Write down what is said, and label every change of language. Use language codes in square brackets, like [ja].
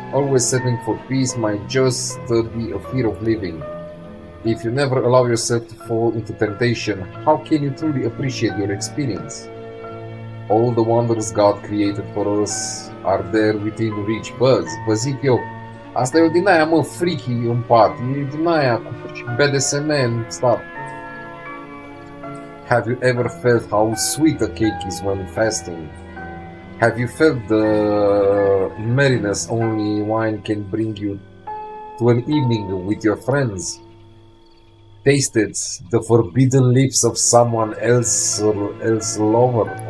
[en] Always settling for peace might just be a fear of living. If you never allow yourself to fall into temptation, how can you truly appreciate your experience? All the wonders God created for us are there within reach. [ro] Vă zic eu, asta e o din aia, mă, freaky în pat. E din aia cu BDSM în stat. [en] Have you ever felt how sweet a cake is when fasting? Have you felt the merriness only wine can bring you to an evening with your friends? Tasted the forbidden lips of someone else's lover?